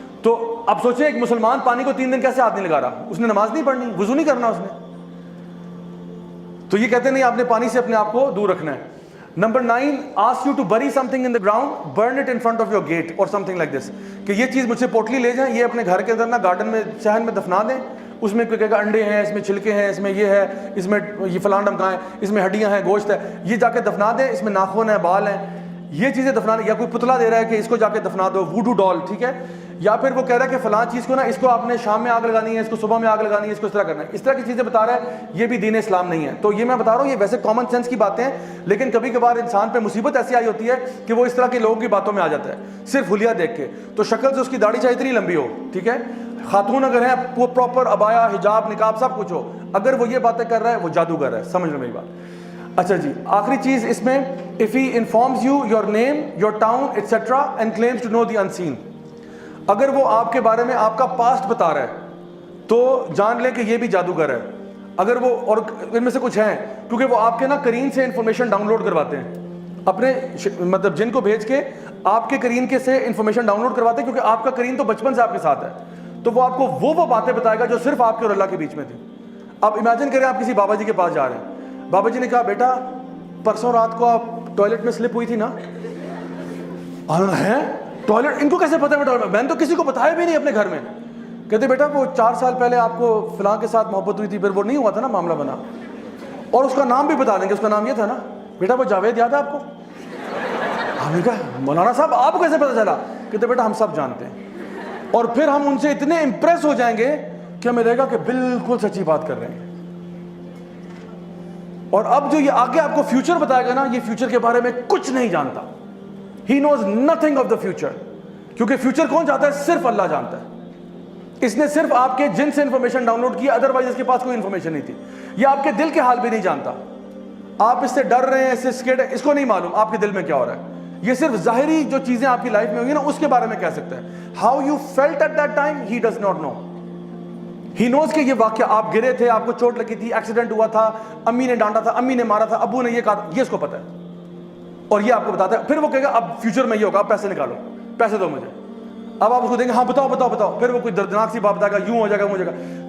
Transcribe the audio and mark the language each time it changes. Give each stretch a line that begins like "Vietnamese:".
Urdu: تو اب سوچیں ایک مسلمان پانی کو 3 دن کیسے ہاتھ نہیں لگا رہا؟ اس نے نماز نہیں پڑھنی, وضو نہیں کرنا اس نے. تو یہ کہتے ہیں نہیں, آپ نے پانی سے اپنے آپ کو دور رکھنا ہے.
English: Number 9, ask you to bury something in the ground, burn it in front of your gate or something like this.
Urdu: کہ یہ چیز مجھ سے پوٹلی لے جائیں, یہ اپنے گھر کے اندر نا گارڈن میں صحن میں دفنا دیں. اس میں کوئی کہے گا انڈے ہیں, اس میں چھلکے ہیں, اس میں یہ ہے, اس میں یہ فلان ڈمکائیں, اس میں ہڈیاں ہیں, گوشت ہے, یہ جا کے دفنا دیں. اس میں ناخن ہے, بال ہیں, یہ چیزیں دفنا دیں. یا کوئی پتلا دے رہا ہے کہ اس کو جا کے دفنا دو, ووڈو ڈال. ٹھیک ہے, یا پھر وہ کہہ رہا ہے کہ فلاں چیز کو نا اس کو آپ نے شام میں آگ لگانی ہے, اس کو صبح میں آگ لگانی ہے, اس کو اس طرح کرنا ہے. اس طرح کی چیزیں بتا رہا ہے, یہ بھی دین اسلام نہیں ہے. تو یہ میں بتا رہا ہوں یہ ویسے کامن سینس کی باتیں ہیں, لیکن کبھی کبھار انسان پہ مصیبت ایسی آئی ہوتی ہے کہ وہ اس طرح کے لوگوں کی باتوں میں آ جاتا ہے صرف حلیہ دیکھ کے. تو شکل سے اس کی داڑھی چاہے اتنی لمبی ہو, ٹھیک ہے, خاتون اگر ہیں وہ پراپر ابایا, حجاب, نقاب سب کچھ ہو, اگر وہ یہ باتیں کر رہا ہے وہ جادوگر ہے. سمجھ لو میری بات. اچھا جی, آخری چیز اس میں,
English: if he informs you your name, your town, etc. and claims to know the unseen.
Urdu: اگر وہ آپ کے بارے میں آپ کا پاسٹ بتا رہا ہے تو جان لیں کہ یہ بھی جادوگر ہے. اگر وہ, اور ان میں سے کچھ ہیں کیونکہ وہ آپ کے نا کرین سے انفارمیشن ڈاؤن لوڈ کرواتے ہیں, اپنے مطلب جن کو بھیج کے آپ کے کرین کے سے انفارمیشن ڈاؤن لوڈ کرواتے ہیں, کیونکہ آپ کا کرین تو بچپن سے آپ کے ساتھ ہے. تو وہ آپ کو وہ باتیں بتائے گا جو صرف آپ کے اور اللہ کے بیچ میں تھی. اب امیجن کریں آپ کسی بابا جی کے پاس جا رہے ہیں, بابا جی نے کہا بیٹا پرسوں رات کو آپ ٹوائلٹ میں سلپ ہوئی تھی نا. ہے ٹوائلٹ, ان کو کیسے پتا ہے؟ میں نے تو کسی کو بتایا بھی نہیں اپنے گھر میں. کہتے بیٹا وہ 4 سال پہلے آپ کو فلاں کے ساتھ محبت ہوئی تھی, پھر وہ نہیں ہوا تھا نا, معاملہ بنا. اور اس کا نام بھی بتا دیں گے, اس کا نام یہ تھا نا, بیٹا وہ جاوید یاد ہے آپ کو؟ ہم نے کہا مولانا صاحب آپ کو کیسے پتا چلا؟ کہتے بیٹا ہم سب جانتے ہیں. اور پھر ہم ان سے اتنے امپریس ہو جائیں گے کہ ہمیں لگے گا کہ بالکل سچی بات کر رہے ہیں. اور اب جو یہ آگے آپ کو فیوچر بتائے گا نا, یہ فیوچر کے بارے میں کچھ نہیں جانتا.
English: He knows nothing of the future.
Urdu: کیونکہ فیوچر کون جانتا ہے؟ صرف اللہ جانتا ہے. اس نے صرف آپ کے جن سے انفارمیشن ڈاؤن لوڈ کی, ادروائز اس کے پاس کوئی انفارمیشن نہیں تھی. یہ آپ کے دل کے حال بھی نہیں جانتا. آپ اس سے ڈر رہے ہیں, اس سے سکیڈ ہے, اس کو نہیں معلوم آپ کے دل میں کیا ہو رہا ہے. یہ صرف ظاہری جو چیزیں آپ کی لائف میں ہوئی نا اس کے بارے میں کہہ سکتا ہے.
English: How you felt at that time, he does not know. He knows
Urdu: کہ یہ واقعہ آپ گرے تھے, آپ کو چوٹ لگی تھی, ایکسیڈنٹ ہوا تھا, امی نے ڈانٹا تھا, امی نے مارا تھا, ابو نے یہ کہا تھا, یہ اس کو پتا ہے. اور یہ آپ کو بتاتا ہے. پھر وہ کہے گا اب فیوچر میں یہ ہوگا, اب پیسے نکالو, پیسے دو مجھے. اب آپ اس کو دیں گے ہاں بتاؤ بتاؤ بتاؤ, پھر وہ کوئی دردناک سی بات بتائے گا, یوں ہو جائے گا, وہ ہو جائے گا.